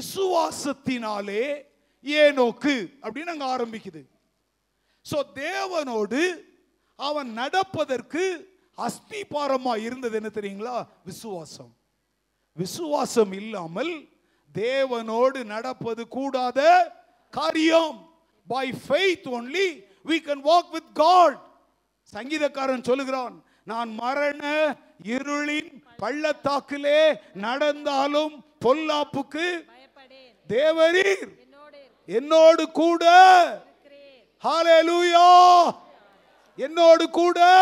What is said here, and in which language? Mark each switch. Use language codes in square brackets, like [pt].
[ta] விசுவாசத்தினாலே ஏனோக்கு அப்படின்னு அங்க ஆரம்பிக்குது. சோ தேவனோடு அவன் நடப்பதற்கு அஸ்திபாரமா இருந்தது என்ன தெரியுங்களா? விசுவாசம். விசுவாசம் இல்லாமல் தேவனோடு நடப்பது கூடாத காரியம். [en] By faith only we can walk with God. [ta] சங்கீதக்காரன் சொல்லுகிறான், நான் மரண இருளின் பள்ளத்தாக்கிலே நடந்தாலும் பொல்லாப்புக்கு தேவரீர் என்னோடு கூட. ஹல்லேலூயா. என்னோடு கூட.